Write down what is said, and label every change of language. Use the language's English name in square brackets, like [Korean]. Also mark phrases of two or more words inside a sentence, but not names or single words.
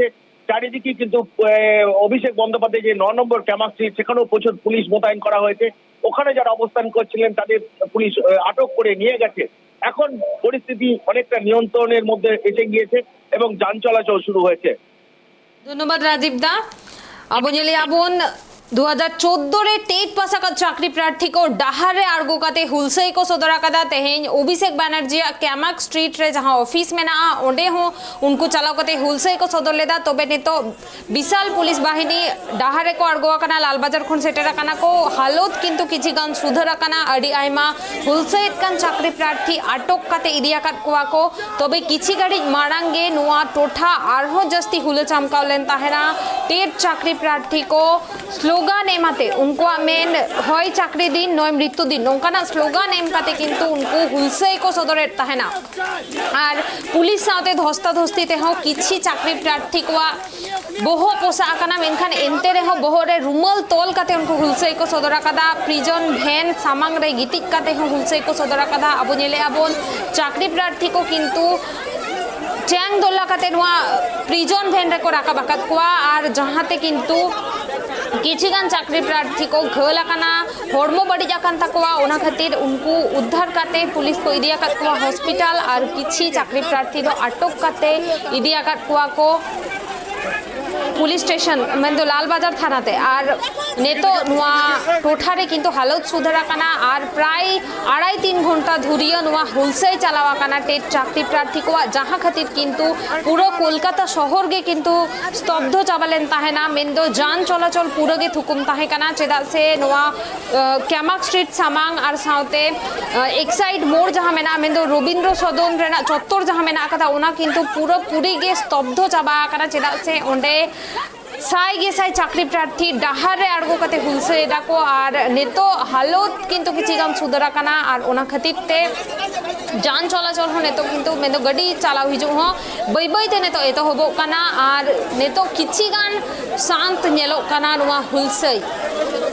[Bangla] চারিদিকে কিন্তু অভিষেক বন্দ্যোপাধ্যায় যে 9 নম্বর ক্যামাক স্ট্রিট, সেখানেও প্রচুর পুলিশ মোতায়েন করা হয়েছে। ওখানে যারা অবস্থান করছিলেন তাদের পুলিশ আটক করে নিয়ে গেছে। এখন পরিস্থিতি অনেকটা নিয়ন্ত্রণের মধ্যে এসে গিয়েছে এবং যান চলাচল শুরু হয়েছে। ধন্যবাদ রাজীব দা। [Santali] Abon nyeli abon 2014 रे टेट पासाका चाकरी प्रार्थी को डाहरे आर्गो काते हुलसई को सदरा कदा तेहें अभिषेक बैनर्जी कैमाक स्ट्रीट रे जहां ऑफिस में ना ओंडे हो उनको चलाओ कते हुलसई को सदर लेदा तबे ने तो विशाल पुलिस बाहिनी डाहरे को आर्गो काना लालबाजार खुन सेटेरा काना को हालत किंतु किछि गान सुधरा काना अडी आइमा हुलसई कान चाकरी प्रार्थी आटक काते इदिया काट कोआ को तबे किछि गाड़ी मारांगे नुआ टोठा आरहो जस्ती हुले चमकावलेन ताहेरा टेट चाकरी प्रार्थी को स्लो स्लोगान एमाते उनको मेन हय चाकरी दिन नय मृत्यु दिन नोंकाना स्लोगान एम काते किन्तु उनको हुलसई को सदरे तहेना और पुलिस साथे धस्ताधस्ती तेहो किछि चाकरी प्रार्थी को बोहो पोसा आकाना मेनखान एनते रेहो बोहोरे रुमाल तोल काते उनको हुलसई को सदरा कदा प्रिजन भैन सामांग रे गिटिक काते हो हुलसई को सदरा कदा अबो नेले आबोन चाकरी प्रार्थी को किन्तु चैंग दोल्ला काते नोआ प्रिजन भैन रे को राका बाकात कोआ और जहाते किन्तु किछिगान चाकरी प्रार्थी को घोल आकाना हड़मो बड़ी आकान तकवा ओना खातिर उनको उद्धार काते पुलिस को इदिया कात कोआ हॉस्पिटल और किछि चाकरी प्रार्थी दो अटक काते इदिया कात कोआ को पुलिस स्टेशन मेन लाल बाजार थानाते और नेतो नुआ टोठारे किन्तु हालत सुधरा काना और प्राय 2.5-3 घंटा धुरिया नुआ हुलसई चलावा काना टेट चाकरी प्रार्थी को जहाँ खातिर किन्तु पुरो कोलकाता शहर गे किन्तु स्तब्ध चाबालेन ताहेना मेन जान चलाचल पुरो गे थुकुम ताहे काना चेदा से नुआ कैमाक स्ट्रीट सामांग और साउते एक्साइड मोड़ जहाँ मेना मेन रवींद्र सदन रेना चत्तर जहाँ मेना कथा ओना किन्तु पुरो पुरी गे स्तब्ध चाबा काना चेदा से ओंडे साई गेसाई चाकरी प्रार्थी डाहार रे आड़गो कते हुलसई दाको और नेतो हालत किन्तु किछिगाम सुधरा काना और ओना खातिर ते जान चलाचल हो नेतो किन्तु मेन गाड़ी चलाव हिजु हो बै बै ते नेतो एतो होबो काना और नेतो किछिगान शांत नेलो काना नुआ हुलसई